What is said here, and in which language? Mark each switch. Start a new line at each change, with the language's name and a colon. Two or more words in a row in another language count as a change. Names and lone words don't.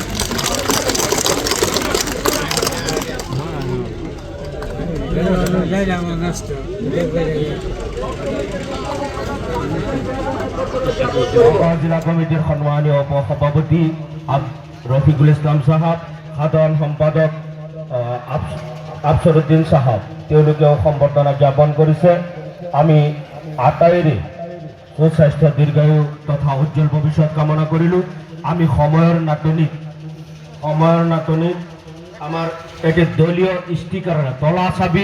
Assamese: জিলা কমিটির সম্মানীয় উপসভাপতি রফিকুল ইসলাম সাহাব, সাধারণ সম্পাদক আফসরউদ্দিন সাহাব তেওঁলোকেও সম্বৰ্ধনা জ্ঞাপন কৰিছে। আমি আটাইৰে সুস্বাস্থ্য দীৰ্ঘায়ু তথা উজ্জ্বল ভৱিষ্যত কামনা কৰিলোঁ। আমি সময়ৰ নাটনিত আমাৰ এটি দলীয় ষ্টিকাৰ তলা চাবি